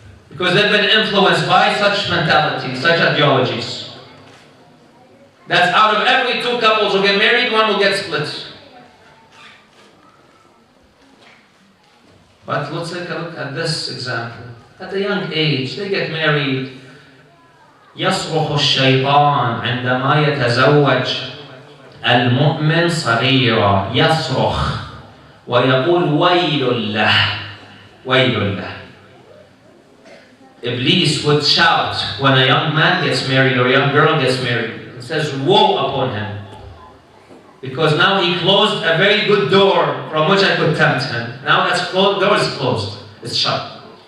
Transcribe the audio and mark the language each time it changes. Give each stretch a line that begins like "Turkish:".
English: Because they've been influenced by such mentalities, such ideologies. That's out of every two couples who get married, one will get split. But let's take a look at this example. At a young age, they get married.
Arabic: يصرخ الشيطان عندما يتزوج المؤمن صغيرا يصرخ ويقول ويل له ويل له.
English: Iblis would shout when a young man gets married or a young girl gets married. It says, woe upon him. Because now he closed a very good door from which I could tempt him. Now that's closed, door is closed. It's shut.